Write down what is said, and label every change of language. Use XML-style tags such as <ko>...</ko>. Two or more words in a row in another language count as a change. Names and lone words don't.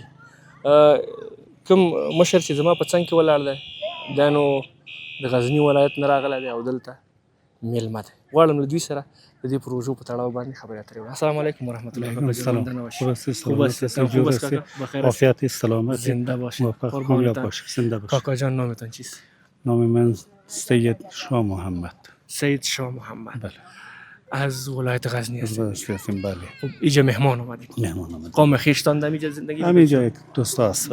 <ps>کوم مشر چې زما په څنګ کې ولاړ دی دا نو د غزني ولایت نه راغلی دی، او دلته میلمه دی. غواړم له دوی سره د دې پروژو په تړاو باندې خبرې اترې وکړو.</ps> <ar>السلام علیکم ورحمت الله وبرکاته.</ar> <fa>عافیت سلامت. زنده باشید. کامیاب باشید. زنده باشید. کاکا جان نامتان چیست؟ نام من سید شاه محمد. سید شاه محمد. بله. از ولایت غزنی هستیم. بله. خب اینجا مهمان آمدید. مهمان آمدید. قوم خویشتان اینجا زندگی همینجا یک دوست هست.</fa>